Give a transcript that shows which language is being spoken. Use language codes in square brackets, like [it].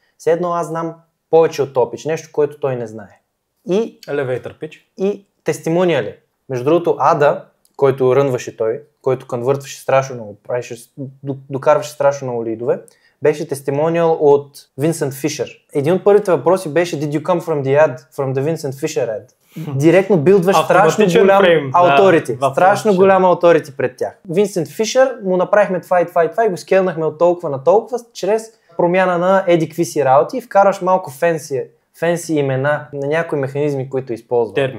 [bg] Все едно аз знам повече от топич, нещо, което той не знае. И [en] elevator pitch. [bg] И тестимониали. Между другото, Ада, който рънваше той, който конвъртваше страшно много, докарваше страшно много лидове, беше тестимониал от Винсент Фишер. Един от първите въпроси беше [en] Did you come from the Vincent Fisher ad? [bg] Директно билдваш страшно голям authority. Страшно голям authority пред тях. Винсент Фишер му направихме това и го скелнахме от толкова на толкова, чрез промяна на еди какви си работи и вкараш малко фенси имена на някои механизми, които използва.